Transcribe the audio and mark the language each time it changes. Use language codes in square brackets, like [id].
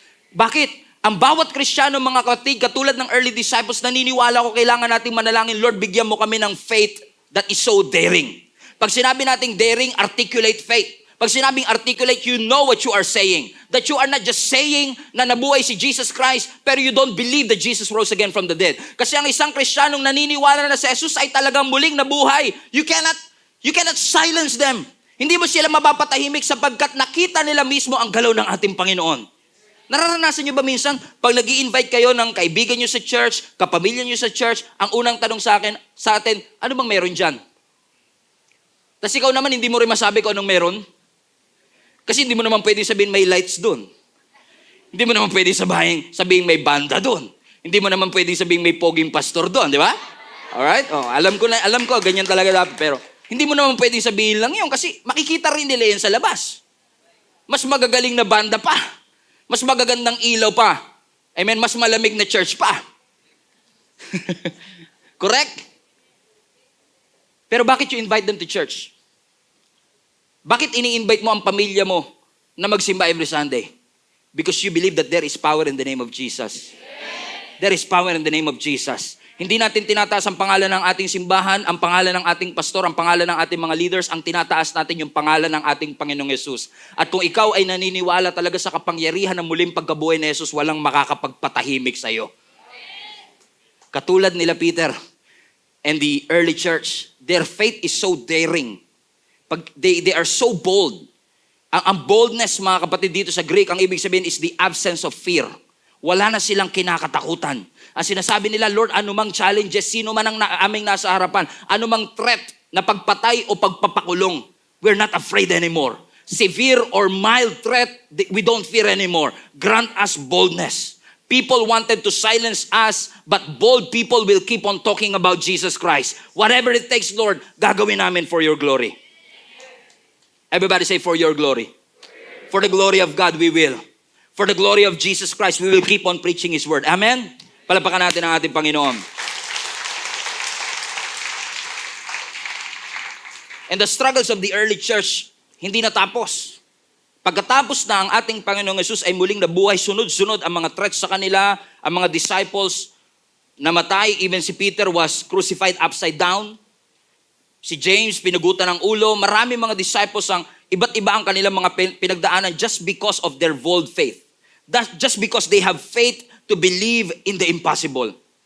[tl] Bakit? Ang bawat Kristiyano, mga kapatid, katulad ng early disciples, naniniwala ko kailangan nating manalangin, Lord, bigyan mo kami ng [en] faith that is so daring. [tl] Pag sinabi nating daring, [en] articulate faith. [tl] Pag sinabing [en] articulate, you know what you are saying. That you are not just saying [tl] na nabuhay si [en] Jesus Christ, pero you don't believe that Jesus rose again from the dead. [tl] Kasi ang isang Kristiyanong naniniwala na si Jesus ay talagang muling nabuhay. [en] You cannot silence them. [tl] Hindi mo sila mapapatahimik sapagkat nakita nila mismo ang galaw ng ating Panginoon. Nararanasan nyo ba minsan, pag nag-i-invite kayo ng kaibigan nyo sa church, kapamilya nyo sa church, ang unang tanong sa atin, ano bang meron dyan? Tapos ikaw naman, hindi mo rin masabi kung anong meron. Kasi hindi mo naman pwede sabihin may lights doon. Hindi mo naman pwede sabihin may banda doon. Hindi mo naman pwede sabihin may poging pastor doon, di ba? Alright? Oh, alam ko, ganyan talaga dapat. Pero hindi mo naman pwede sabihin lang yun kasi makikita rin nila yan sa labas. Mas magagaling na banda pa. Mas magagandang ilaw pa. Amen? Mas malamig na church pa. [en] Correct? [tl] Pero bakit [en] you invite them to church? [tl] Bakit ini-invite mo ang pamilya mo na magsimba every Sunday? [en] Because you believe that there is power in the name of Jesus. There is power in the name of Jesus. [tl] Hindi natin tinataas ang pangalan ng ating simbahan, ang pangalan ng ating pastor, ang pangalan ng ating mga leaders, ang tinataas natin yung pangalan ng ating Panginoong Yesus. At kung ikaw ay naniniwala talaga sa kapangyarihan ng muling pagkabuhay ni Jesus, walang makakapagpatahimik sa iyo. Katulad nila [en] Peter and the early church, their faith is so daring. They are so bold. [tl] Ang boldness, mga kapatid, dito sa Greek, ang ibig sabihin is [en] the absence of fear. [tl] Wala na silang kinakatakutan. Ang sinasabi nila, Lord, anumang challenges, sino man ang aming nasa harapan, anumang threat na pagpatay o pagpapakulong, [en] we're not afraid anymore. Severe or mild threat, we don't fear anymore. Grant us boldness. People wanted to silence us, but bold people will keep on talking about Jesus Christ. Whatever it takes, Lord, [tl] gagawin namin [en] for your glory. Everybody say, for your glory. For the glory of God, we will. For the glory of Jesus Christ, we will keep on preaching His word. Amen? [tl] Palapakan natin ang ating Panginoon. [en] And the struggles of the early church, [tl] hindi natapos. Pagkatapos na ang ating Panginoong Yesus ay muling nabuhay, sunod-sunod ang mga threats sa kanila, ang mga disciples namatay. [en] Even si Peter was crucified upside down. [tl] Si James, pinugutan ng ulo. Marami mga disciples ang iba't iba ang kanilang mga pinagdaanan [en] just because of their bold faith. That's just because they have faith to believe in the impossible.